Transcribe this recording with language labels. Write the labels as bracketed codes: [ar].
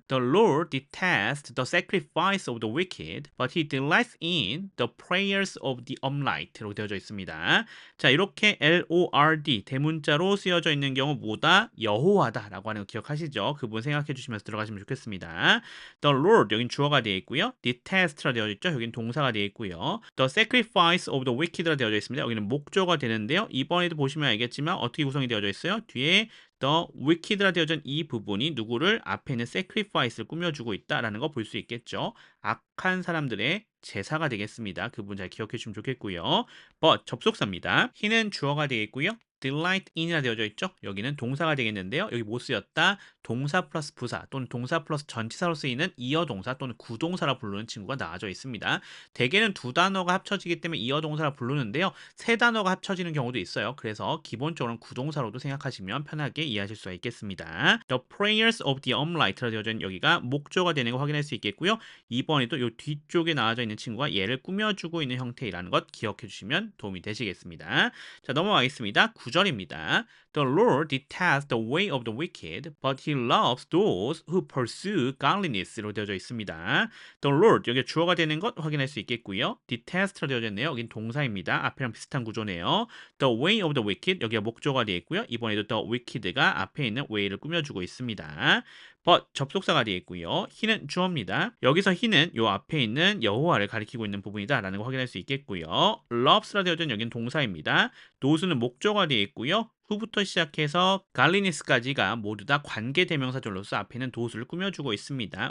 [en] The Lord detests the sacrifice of the wicked, but he delights in the prayers of the upright [ko] 로 되어져 있습니다. 자, 이렇게 LORD 대문자로 쓰여져 있는 경우 뭐다? 여호와다라고 하는 거 기억하시죠? 그 부분 생각해 주시면서 들어가시면 좋겠습니다. The Lord 여긴 주어가 되어 있고요. detest라 되어 있죠. 여긴 동사가 되어 있고요. [en] The sacrifice of the wicked라 [ko] 되어져 있습니다. 여기는 목조가 되는데요. 이번에도 보시면 알겠지만 어떻게 구성이 되어져 있어요? 뒤에 the wicked라 되어진 이 부분이 누구를 앞에 있는 sacrifice를 꾸며주고 있다라는 거 볼 수 있겠죠. 악한 사람들의 제사가 되겠습니다. 그 부분 잘 기억해 주시면 좋겠고요. but 접속사입니다. he는 주어가 되겠고요. delight in이라 되어져 있죠. 여기는 동사가 되겠는데요. 여기 못 쓰였다. 동사 플러스 부사 또는 동사 플러스 전치사로 쓰이는 이어동사 또는 구동사라 부르는 친구가 나와져 있습니다. 대개는 두 단어가 합쳐지기 때문에 이어동사라 부르는데요. 세 단어가 합쳐지는 경우도 있어요. 그래서 기본적으로는 구동사로도 생각하시면 편하게 이해하실 수가 있겠습니다. [en] The prayers of the upright [ko] 라 되어져 있는 여기가 목조가 되는 거 확인할 수 있겠고요. 이번에도 이 뒤쪽에 나와져 있는 친구가 얘를 꾸며주고 있는 형태라는 것 기억해 주시면 도움이 되시겠습니다. 자, 넘어가겠습니다. 9절입니다. [en] The Lord detests the way of the wicked, but he loves those who pursue godliness [ko] 로 되어져 있습니다. The Lord 여기 주어가 되는 것 확인할 수 있겠고요. detest로 되어져 있네요. 여긴 동사입니다. 앞이랑 비슷한 구조네요. [en] The way of the wicked [ko] 여기가 목조가 되어 있고요. 이번에도 the wicked가 앞에 있는 way를 꾸며주고 있습니다. but 접속사가 되어 있고요. he는 주어입니다. 여기서 he는 요 앞에 있는 여호와를 가리키고 있는 부분이다라는 거 확인할 수 있겠고요. loves라 되어져 있는 여긴 동사입니다. thos는 목조가 되어 있고요. 후부터 시작해서 갈리니스까지가 모두 다 관계대명사절로서 앞에는 도수를 꾸며주고 있습니다.